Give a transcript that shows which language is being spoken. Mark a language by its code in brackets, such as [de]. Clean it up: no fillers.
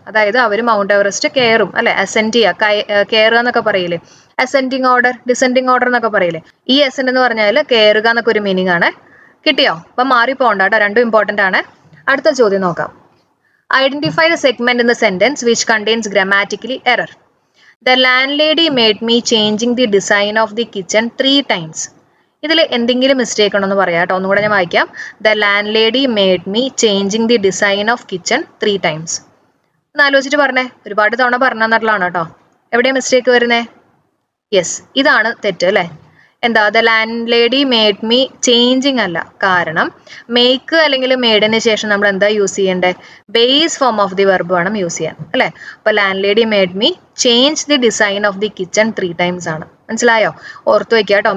[ml] അതായത് അവർ mount Everest കയറും അല്ലെ. അസെന്റ് ചെയ്യുക, കയറുക എന്നൊക്കെ പറയില്ലേ. അസെന്റിങ് ഓർഡർ, ഡിസെൻഡിങ് ഓർഡർ എന്നൊക്കെ പറയില്ലേ. ഈ അസെന്റ് എന്ന് പറഞ്ഞാൽ കയറുക എന്നൊക്കെ ഒരു മീനിങ് ആണ്. കിട്ടിയോ? അപ്പൊ മാറിപ്പോണ്ട കേട്ടോ, രണ്ടും ഇമ്പോർട്ടന്റ് ആണ്. അടുത്ത ചോദ്യം നോക്കാം. [en] Identify the segment in the sentence which contains grammatically error. The landlady made me changing the design of the kitchen 3 times. [ml] ഇതിൽ എന്തെങ്കിലും മിസ്റ്റേക്ക് ഉണ്ടോ എന്ന് പറയാം കേട്ടോ. ഒന്നുകൂടെ ഞാൻ വായിക്കാം. [en] The landlady made me changing the design of kitchen 3 times. [ml] ഒന്ന് ആലോചിച്ചിട്ട് പറഞ്ഞേ. ഒരുപാട് തവണ പറഞ്ഞെന്നുള്ളതാണ് കേട്ടോ. എവിടെയാണ് മിസ്റ്റേക്ക് വരുന്നേ? യെസ്, ഇതാണ് തെറ്റ് അല്ലേ. എന്താ? [en] the landlady made me changing [ml] അല്ല. കാരണം മേക്ക് അല്ലെങ്കിൽ മേഡിന് ശേഷം നമ്മൾ എന്താ യൂസ് ചെയ്യേണ്ടത്? [en] base form of the verb [ml] വേണം യൂസ് ചെയ്യാൻ അല്ലെ. അപ്പൊ [en] landlady made me change the design of the kitchen 3 times [ml] ആണ്. മനസ്സിലായോ? ഓർത്ത് വെക്കുക കേട്ടോ.